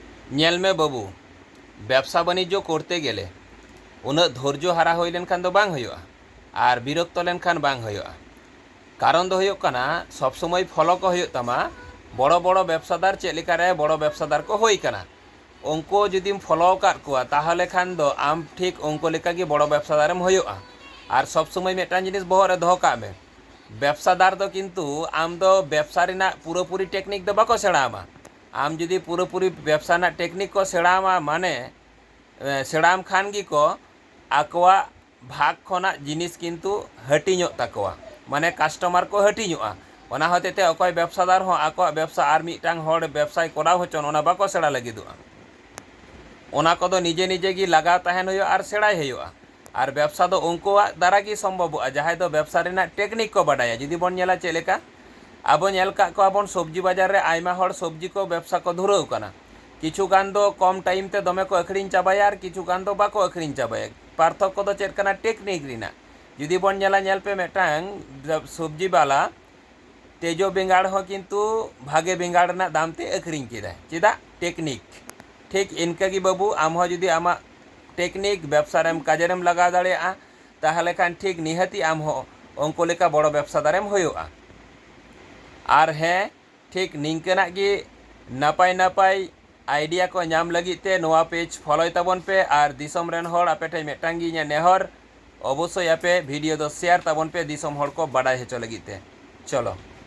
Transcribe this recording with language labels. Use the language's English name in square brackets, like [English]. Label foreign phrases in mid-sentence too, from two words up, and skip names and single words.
[Santali] नेल में बाबू व्यवसा बाणिज्य करते गेले उना धैर्य हारा हुई लेनखान दो बांग हुयुआ और बिरक्त लेनखान बांग हुयुआ। कारण दो हुयुक कना सब समय फलो को हुयुक तमा बड़ो बड़ो व्यवसादार चेलिकारे बड़ो व्यवसादार को हुई कना उनको जुदीम फलो काट कुआ ताहले खान दो आम ठीक उनको लेका गी बड़ो व्यवसादारम हुयुआ। और सब समय मेटान जिनिस बहर रे दोहो काग मे व्यवसादार दो किन्तु आम दो व्यवसा रेना पुरोपुरी टेक्निक दो बाको सेड़ामा। आम जुदी पुरोपुरी व्यवसा ना टेक्निक को सेड़ामा माने सेड़ाम खान गी को आकोआ भाग खोना जिनिस किन्तु हटिñोग ताकोआ माने कास्टमार को हटिñोगा। ओना होतेते अकय व्यवसादार हो आकोआ व्यवसा आर मिटांग होड़ व्यवसाय कराव होचन ओना बाको सेड़ा लागिदोआ। ओना कोदो निजे निजे गी लगाव ताहेन हुयुआ आर सेड़ाय हुयुआ। और व्यवसा दो उनकुआ द्वारा गी सम्भवोगा जहां दो व्यवसा रेना टेक्निक को बाडाया। जुदी बन नेला चेद लेका आबो नेल का को आबोन सब्जी बाजार रे आयमा होड़ सब्जी को व्यवसा को धुराव काना। किछु गान दो कम टाइम ते दमे को अखरिñ चाबाया और किछु गान दो बाको अखरिñ चाबाया। पार्थक्य दो चेद काना टेक्निक रिना। जुदी बन नेला नेल पे मेटांग सब्जी वाला तेजो बेंगाड़ हो किन्तु भागे बेंगाड़ ना दाम ते अखरिñ केदा चेदा टेक्निक। ठीक इनका गी बाबू आम हो जुदी आमा टेक्निक व्यवसारेम काजेरेम लगा दाड़ेया ताहले खान ठीक निहाती आम हो उनको लेका बड़ो व्यवसादारेम हुयुआ। और हें ठीक निंकना गी नापाय नापाय आइडिया को नाम लगिते नोआ पेज फॉलोय ताबन पे और दिसम रेन होड़ आपे ठेय मेटांग गी इᱧᱟᱹᱜ नेहर अवश्य आपे वीडियो दो शेयर ताबन पे दिसम होड़ को बाडाय होचो लगिते। चलो।